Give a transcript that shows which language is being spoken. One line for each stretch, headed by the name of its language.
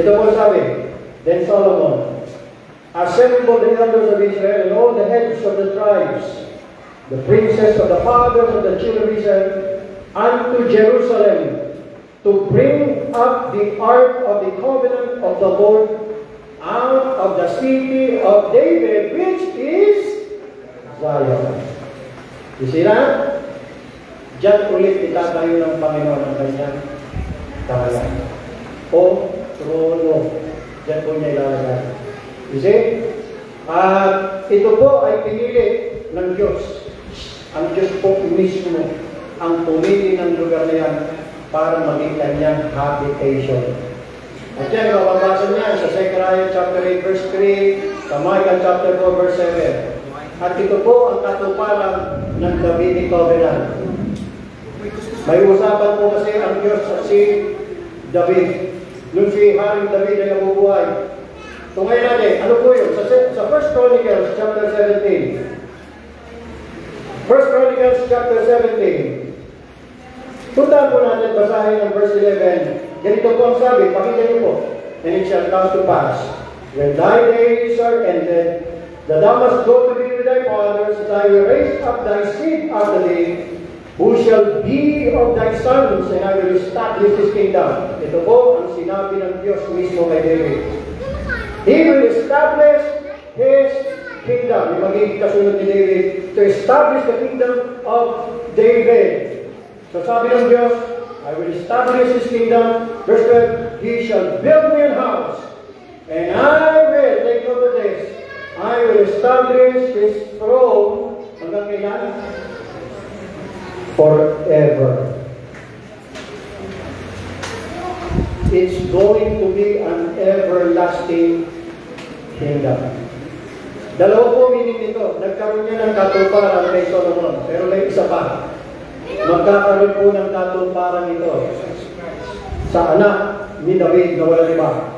Filipino: Ito po sabi,
English: then Solomon assembled the elders of Israel and all the heads of the tribes, the princes of the fathers of the children of Israel, unto Jerusalem to bring took up the ark of the covenant of the Lord out of the city of David, which is Zion. You see that?
Filipino: Diyan ulit itatayo ng Panginoon ang kanyang tahanan. O trono. Diyan po niya ilalagay.
English: You see?
Filipino: At ito po ay pinili ng Diyos. Ang Diyos po mismo ang pumili ng lugar na yan para maging kanyang habitation. At yan, mababasa niya sa Zechariah chapter 8 verse 3, sa Micah chapter 4 verse 7. At ito po ang katuparan ng Davidic Covenant. May usapan po kasi ang Diyos at si David. Nung si Haring David ay nabubuhay. So ngayon natin, ano po yun? Sa 1 Chronicles chapter 17. 1 Chronicles chapter 17. Punta po natin, basahin ang verse 11. Ganito po ang sabi, pakinggan niyo po.
English: And it shall come to pass, when thy days are ended, that thou must go to be with thy fathers, that I will raise up thy seed after thee, who shall be of thy sons, and I will establish his kingdom.
Filipino: Ito po ang sinabi ng Diyos mismo kay David.
English: He will establish his kingdom.
Filipino: Yung magiging kasunod ni David,
English: to establish the kingdom of David.
Filipino: So sabi ng Diyos,
English: I will establish his kingdom. Verse 12, he shall build me a house, and I will, take note of this, I will establish his throne,
Filipino: hanggang kailan?
English: Forever. It's going to be an everlasting kingdom.
Filipino: Dalawa po meaning nito. Nagkaroon niya ng katuparan kay Solomon. Pero may isa pa. Magkakaroon po ng katuparan ito sa anak ni David na wala iba.